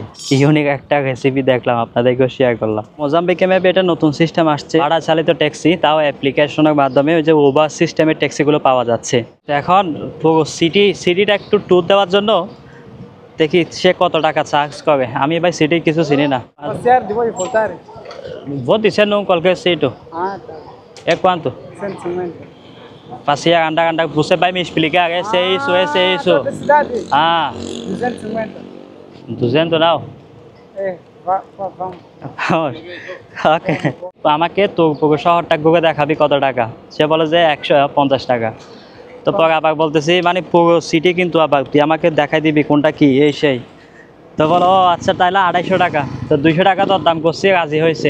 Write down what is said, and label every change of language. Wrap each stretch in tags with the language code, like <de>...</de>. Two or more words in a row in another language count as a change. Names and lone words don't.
<bn>ইউনিক একটা রেসিপি দেখলাম, আপনাদেরকেও শেয়ার করলাম। মোজাম্বিকে ম্যাপে এটা নতুন সিস্টেম আসছে, ভাড়া চালিত ট্যাক্সি, তাও অ্যাপ্লিকেশনের মাধ্যমে ওই যে উবার সিস্টেমের ট্যাক্সিগুলো পাওয়া যাচ্ছে। তো এখন পুরো সিটিটা একটু ট্যুর দেওয়ার জন্য দেখি সে কত টাকা চার্জ করে। আমি ভাই সিটি কিছু চিনি না।</bn> <pt>Vou dizer não qualquer sítio. É quanto? 150. Passear, andar. Você vai me explicar? Esse é isso, esse é isso. Da cidade, Ah, 250. 200 não. Vamos.</pt> <bn>ওকে, আমাকে তো পুরো শহরটা ঘুরে দেখাবি কত টাকা। সে বলে যে 150 টাকা। তো পরে আবার বলতেছি মানে পুরো সিটি, কিন্তু আবার তুই আমাকে দেখাই দিবি কোনটা কি এই সেই। তো বলো ও আচ্ছা তাহলে 250 টাকা। তো 200 টাকা তোর দাম করছি, রাজি হয়েছে।</bn>